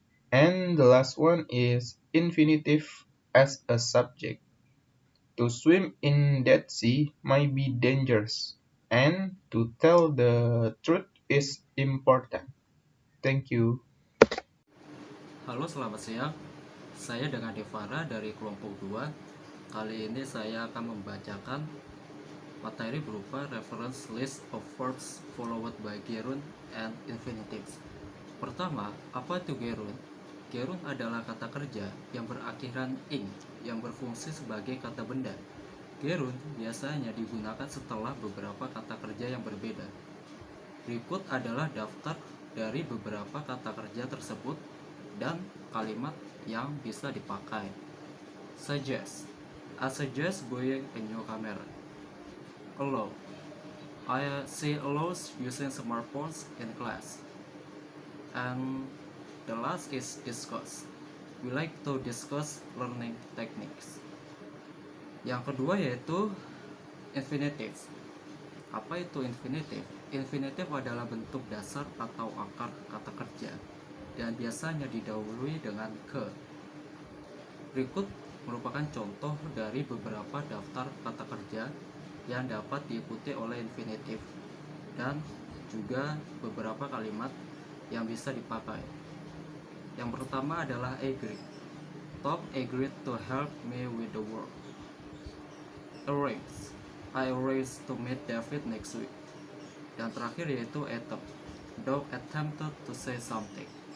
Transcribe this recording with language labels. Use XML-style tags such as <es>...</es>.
<en>And the last one is infinitive as a subject. To swim in that sea might be dangerous, and to tell the truth is important. Thank you.</en> <id>Halo, selamat siang. Saya dengan Devara dari kelompok 2. Kali ini saya akan membacakan materi berupa</id> <en>reference list of verbs followed by gerund and infinitives.</en> <id>Pertama, apa itu gerund? Gerund adalah kata kerja yang berakhiran ing yang berfungsi sebagai kata benda. Gerund biasanya digunakan setelah beberapa kata kerja yang berbeda. Berikut adalah daftar dari beberapa kata kerja tersebut dan kalimat yang bisa dipakai.</id> <en>Suggest. I suggest buying a new camera. Allow. She allows using smartphones in class. And the last is discuss. We like to discuss learning techniques.</en> <id>Yang kedua yaitu infinitive. Apa itu infinitive? Infinitive adalah bentuk dasar atau akar kata kerja dan biasanya didahului dengan ke. Berikut merupakan contoh dari beberapa daftar kata kerja yang dapat diikuti oleh infinitif dan juga beberapa kalimat yang bisa dipakai. Yang pertama adalah agree.</id> <en>Tom agreed to help me with the work. Arrange. I arranged to meet David next week.</en> <id>Dan terakhir yaitu</id> <en>attempt. Dog attempted to say something.</en>